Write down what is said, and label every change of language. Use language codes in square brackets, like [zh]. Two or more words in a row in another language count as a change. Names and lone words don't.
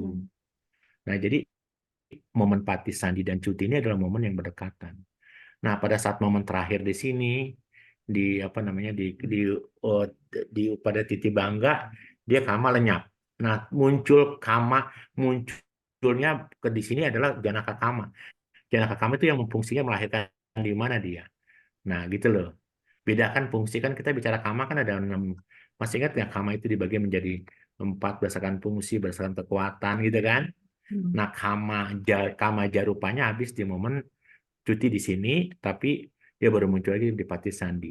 [id] Nah, jadi momen Pati Sandi dan cuti ini adalah momen yang berdekatan. Nah, pada saat momen terakhir di sini, di apa namanya, oh, pada titik bangga, dia kama lenyap. Nah, munculnya di sini adalah [pi] janaka kama. Janaka kama [id] itu yang fungsinya melahirkan di mana dia. Nah, gitu loh. Bedakan fungsi kan kita bicara kama kan ada 6. Masih ingat nggak kama itu dibagi menjadi 4 berdasarkan fungsi, berdasarkan kekuatan gitu kan? Hmm. Nah, kama jarupanya habis di momen cuti di sini, tapi dia baru muncul lagi di Pati Sandi.